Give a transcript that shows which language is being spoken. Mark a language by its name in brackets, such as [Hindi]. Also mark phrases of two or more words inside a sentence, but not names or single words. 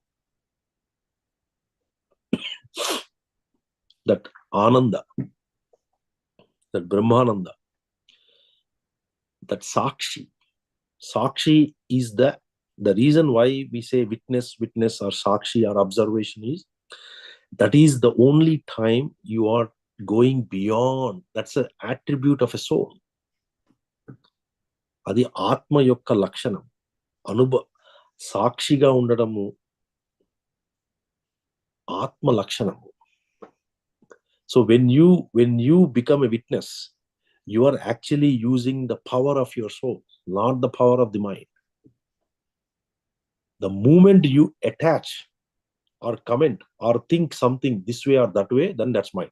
[English] That Ananda, that Brahmananda, that Sakshi. Sakshi is the reason why we say witness or Sakshi or observation is, that is the only time you are going beyond. That's an attribute of a soul. [Telugu] అది ఆత్మ యొక్క లక్షణం. సాక్షిగా ఉండడము ఆత్మ లక్షణము. [English] So when you become a witness, you are actually using the power of your soul, not the power of the mind. The moment you attach or comment or think something this way or that way, then that's mind.